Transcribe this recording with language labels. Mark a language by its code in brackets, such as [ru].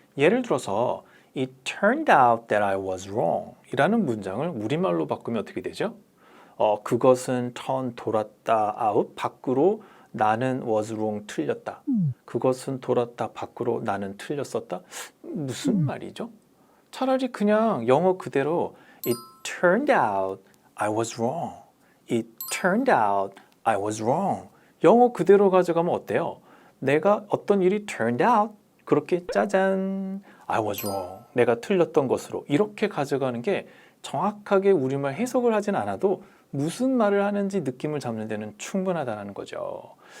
[ko] 예를 들어서 [en] It turned out that I was wrong [ko] 이라는 문장을 우리말로 바꾸면 어떻게 되죠? 그것은 돌았다 out 밖으로 나는 [en] was wrong [ko] 틀렸다. 그것은 돌았다 밖으로 나는 틀렸었다. 무슨 말이죠? 차라리 그냥 영어 그대로 [en] It turned out I was wrong. It turned out I was wrong. [ko] 영어 그대로 가져가면 어때요? 내가 어떤 일이 [en] turned out [ko] 그렇게 짜잔 [en] I was wrong. [ko] 내가 틀렸던 것으로 이렇게 가져가는 게 정확하게 우리말 해석을 하진 않아도 무슨 말을 하는지 느낌을 잡는 데는 충분하다는 거죠.